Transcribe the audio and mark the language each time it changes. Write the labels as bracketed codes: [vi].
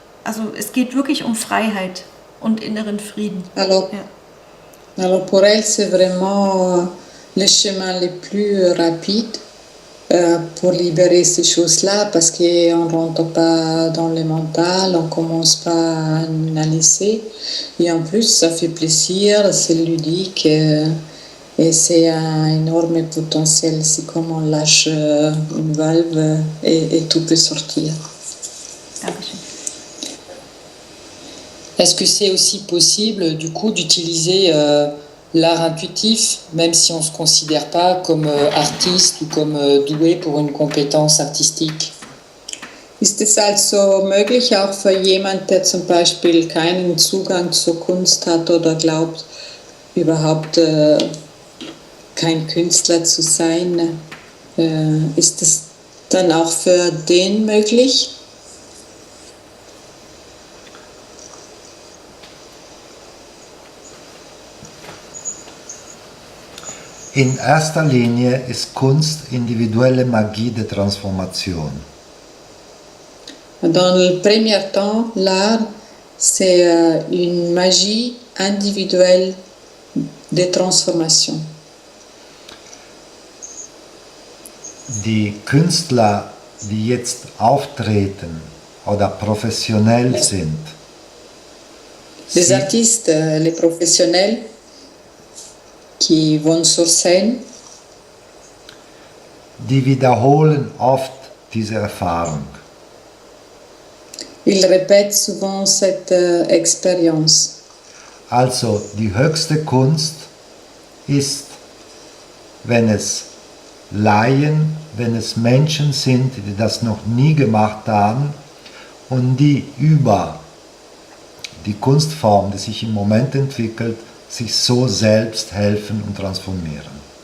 [de] Also es geht wirklich um Freiheit und inneren Frieden. [fr] Alors, [de] ja. [fr] Alors pour elle, c'est vraiment le chemin le plus rapide pour libérer ces choses-là, parce qu'on ne rentre pas dans le mental, on ne commence pas à analyser. Et en plus, ça fait plaisir, c'est ludique et c'est un énorme potentiel. C'est comme on lâche une valve et tout peut sortir. [de] Dankeschön. [fr] Est-ce que c'est aussi possible, du coup, d'utiliser l'art intuitif, même si on ne se considère pas comme artiste ou comme doué pour une compétence artistique? [de] Ist es also möglich, auch für jemanden, der zum Beispiel keinen Zugang zur Kunst hat oder glaubt, überhaupt kein Künstler zu sein, ist es dann auch für den möglich? In erster Linie ist Kunst individuelle Magie [fr] de Transformation. Dans le premier temps, l'art, c'est une magie individuelle de transformation. [de] Die Künstler, die jetzt auftreten oder professionell sind, [fr] Les artistes, les professionnels qui vont sur scène, [de] die wiederholen oft diese Erfahrung. [fr] ils répètent souvent cette expérience. [de] Also die höchste Kunst ist, wenn es Laien, wenn es Menschen sind, die das noch nie gemacht haben und die über die Kunstform, die sich im Moment entwickelt, sich so selbst helfen und transformieren.